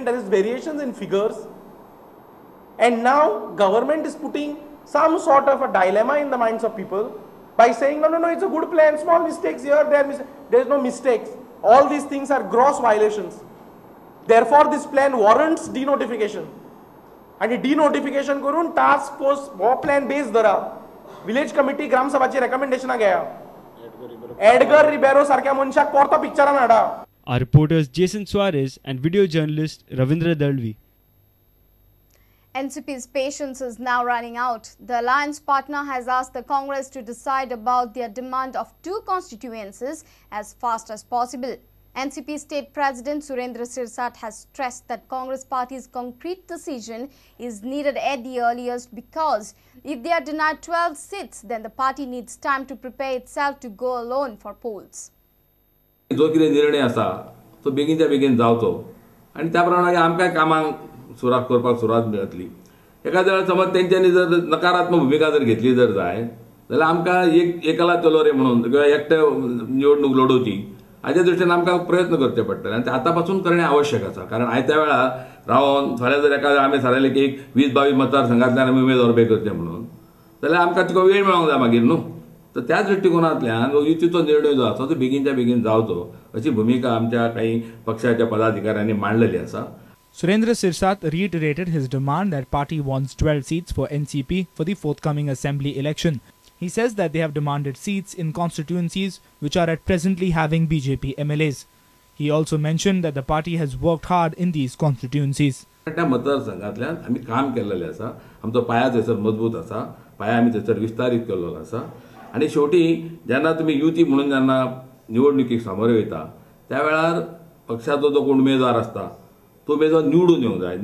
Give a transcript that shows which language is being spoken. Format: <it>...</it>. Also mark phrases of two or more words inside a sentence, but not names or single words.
<en>There is variations in figures, and now government is putting some sort of a dilemma in the minds of people by saying no, it's a good plan, small mistakes here, there is no mistakes. All these things are gross violations. Therefore, this plan warrants denotification. And denotification करून task force वो plan based धरा, village committee</en> <kok>ग्राम सभाची</kok> <en>recommendation गया.</en> <kok>Edgar Ribeiro सारख्या मनशाक परतो पिक्चरान हाडा.</kok> <en>Our reporters Jason Suarez and video journalist Ravindra Dalvi. NCP's patience is now running out. The alliance partner has asked the Congress to decide about their demand of 2 constituencies as fast as possible. NCP State President Surendra Sirsat has stressed that Congress Party's concrete decision is needed at the earliest because if they are denied 12 seats, then the party needs time to prepare itself to go alone for polls.</en> <kok>जो कितें निर्णय आसा तो बेगीनच्या बेगीन जावचो आनी त्या प्रमाणे आमकां कामाक सुरवात करपाक सुरवात मेळटली. एखाद्या वेळा समज तेंच्यांनी जर नकारात्मक भुमिका जर घेतली जर जाय जाल्यार आमकां</kok> <bn>एकला चलो रे</bn> <kok>म्हणून किंवा एकटे निवडणूक लडोवची हाच्या दृश्टीन आमकां प्रयत्न करचे पडटले आनी ते आतापासून करणे आवश्यक आसा. कारण आयत्या वेळा रावन फाल्यां जर एका आमी थारायलें की 20-22 मतदारसंघांतल्यान आमी उमेदवार उबे करचे म्हणून जाल्यार आमकां तिका वेळ मेळोंक जाय मागीर न्हू. तर त्या दृष्टिकोनांतल्यान युतीचो निर्णय जो आसा तो बेगीनच्या बेगीन जावचो अशी भूमिका आमच्या काही पक्षाच्या पदाधिकाऱ्यांनी मांडलेली आसा.</kok> <en>Surendra Sirsat reiterated his demand that party wants 12 seats for NCP for the forthcoming assembly election. He says that they have demanded seats in constituencies which are at presently having BJP MLAs. He also mentioned that the party has worked hard in these constituencies.</en> <kok>त्या मतदारसंघातल्यान आम्ही काम केलेले आसा. आमचो पाया थंयसर मजबूत आसा. पाया आमी थंयसर विस्तारीत केल्लो आसा. आणि शेवटी जेन्ना तुम्ही युती म्हणून जेन्ना निवडणुकीक सामोरे वयता त्या वेळार पक्षाचो जो कोण उमेदवार आसता तो उमेदवार निवडून येवंक जाय.</kok>